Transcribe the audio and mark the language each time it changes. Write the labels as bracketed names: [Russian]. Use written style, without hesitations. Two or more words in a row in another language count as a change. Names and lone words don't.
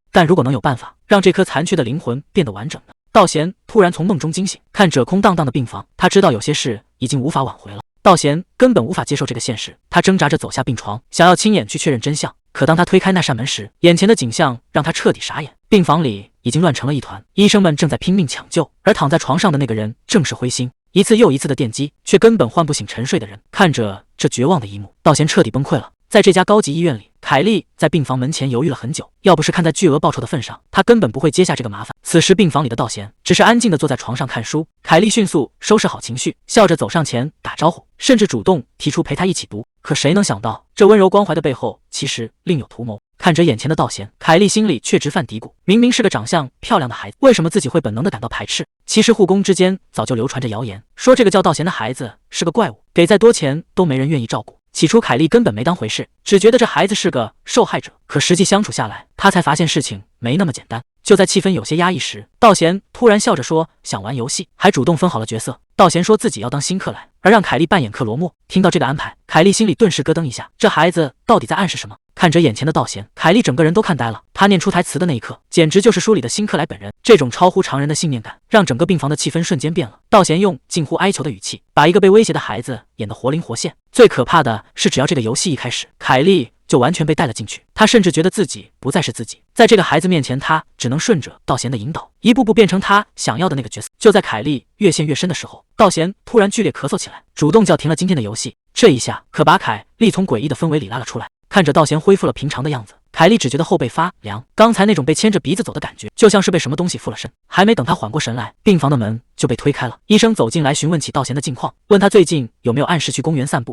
[Chinese] 但如果能有辦法讓這顆殘缺的靈魂變得完整呢？道賢突然從夢中驚醒，看着空蕩蕩的病房，他知道有些事已經無法挽回了。道賢根本無法接受這個現實，他掙扎着走下病床，想要親眼去確認真相。可當他推開那扇門時，眼前的景象讓他徹底傻眼。病房裡已經亂成了一團，醫生們正在拼命搶救，而躺在床上的那個人正是灰星。一次又一次的電擊，卻根本喚不醒沉睡的人。看着這絕望的一幕，道賢徹底崩潰了。在這家高級醫院裡，凱莉在病房門前猶豫了很久，要不是看在巨額報酬的份上，她根本不會接下這個麻煩。此時病房裡的道賢只是安靜地坐在床上看書，凱莉迅速收拾好情緒，笑着走上前打招呼，甚至主動提出陪她一起讀。可誰能想到，這溫柔關懷的背後其實另有圖謀。看着眼前的道賢，凱莉心裡卻直犯嘀咕，明明是個長相漂亮的孩子，為什麼自己會本能地感到排斥？其實護工之間早就流傳着謠言，說這個叫道賢的孩子是個怪物，給再多錢都沒人願意照顧。起初凱莉根本沒當回事，只覺得這孩子是個受害者，可實際相處下來，她才發現事情沒那麼簡單。就在氣氛有些壓抑時，道賢突然笑着說想玩遊戲，還主動分好了角色。道賢說自己要當辛克萊，而讓凱莉扮演克羅莫。聽到這個安排，凱莉心裡頓時咯噔一下，這孩子到底在暗示什麼？看着眼前的道賢，凱莉整個人都看呆了。他念出台詞的那一刻，簡直就是書裡的辛克萊本人。這種超乎常人的信念感，讓整個病房的氣氛瞬間變了。道賢用近乎哀求的語氣，把一個被威脅的孩子演得活靈活現。最可怕的是，只要這個遊戲一開始，凱莉就完全被帶了進去。他甚至覺得自己不再是自己，在這個孩子面前，他只能順着道賢的引導，一步步變成他想要的那個角色。就在凱莉越陷越深的時候，道賢突然剧烈咳嗽起來，主動叫停了今天的遊戲。這一下可把凱莉從詭異的氛圍裡拉了出來。看着道賢恢復了平常的樣子，凱莉只覺得後背發涼，剛才那種被牽着鼻子走的感覺，就像是被什麼東西附了身。還沒等他緩過神來，病房的門就被推開了。醫生走進來詢問起道賢的近況，問他最近有沒有按時去公園散步。